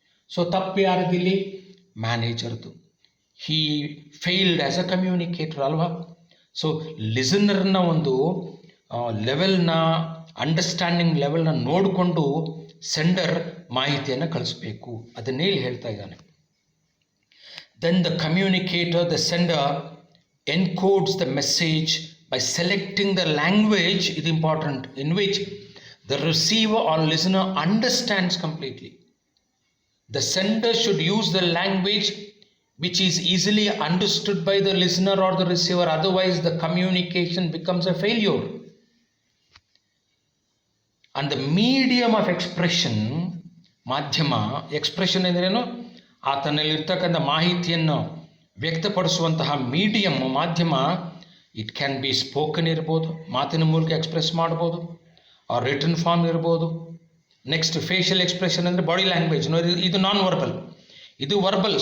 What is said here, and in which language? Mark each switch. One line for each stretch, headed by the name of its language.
Kannada: So ತಪ್ಪು ಯಾರದಿಲ್ಲಿ? ಮ್ಯಾನೇಜರ್ದು.
English: he failed as a communicator
Kannada: ಅಲ್ವಾ? So ಲಿಸನರ್ನ ಒಂದು ಲೆವೆಲ್ನ, ಅಂಡರ್ಸ್ಟ್ಯಾಂಡಿಂಗ್ ಲೆವೆಲ್ನ ನೋಡಿಕೊಂಡು ಸೆಂಡರ್ ಮಾಹಿತಿಯನ್ನು ಕಳಿಸ್ಬೇಕು. ಅದನ್ನೇ ಇಲ್ಲಿ ಹೇಳ್ತಾ ಇದ್ದಾನೆ.
English: Then the communicator, the sender encodes the message by selecting the language, is important, in which the receiver or listener understands completely. The sender should use the language which is easily understood by the listener or the receiver, otherwise the communication becomes a failure. And the medium of expression,
Kannada: ಮಾಧ್ಯಮ, expression ಎಂದರೇನು? ಆತನಲ್ಲಿರ್ತಕ್ಕಂಥ ಮಾಹಿತಿಯನ್ನು ವ್ಯಕ್ತಪಡಿಸುವಂತಹ medium, ಮಾಧ್ಯಮ,
English: it can be spoken
Kannada: ಇರ್ಬೋದು, ಮಾತಿನ ಮೂಲಕ express ಮಾಡ್ಬೋದು,
English: or written form
Kannada: ಇರ್ಬೋದು. Next facial expression ಅಂದರೆ ಬಾಡಿ ಲ್ಯಾಂಗ್ವೇಜ್. ಇದು ನಾನ್ ವರ್ಬಲ್, ಇದು ವರ್ಬಲ್.